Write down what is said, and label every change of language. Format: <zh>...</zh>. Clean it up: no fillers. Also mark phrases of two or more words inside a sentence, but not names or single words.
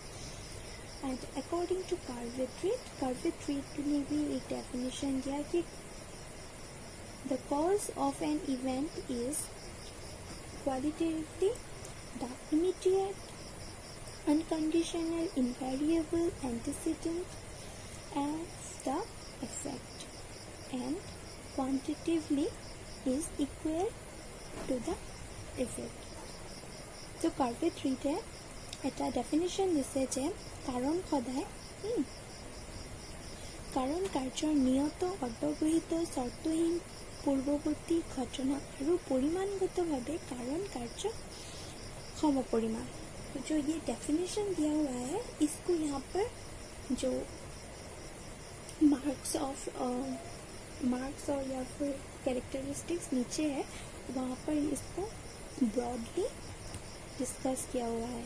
<en>and according to Carveth Read</en> <hi>ने भी एक डेफिनेशन दिया कि</hi> <en>the cause of an event is qualitatively the immediate unconditional invariable antecedent of the effect and quantitatively is equal to the effect।</en> <as>तो कार्वेट्रीटे এটা ডেফিনেশ্যন দিছে যে কাৰণ সদায় কাৰণ কাৰ্যৰ নিয়ত অন্তৰ্গৃহীত শৰ্তহীন পূৰ্বৱৰ্তী ঘটনা আৰু পৰিমাণগতভাৱে কাৰণ কাৰ্য समपरिमाण।</as> <hi>तो जो ये डेफिनेशन दिया हुआ है, इसको यहाँ पर जो मार्क्स और या फिर कैरेक्टरिस्टिक्स नीचे है, वहाँ पर इसको</hi> <en>broadly discuss</en> <hi>किया हुआ है।</hi>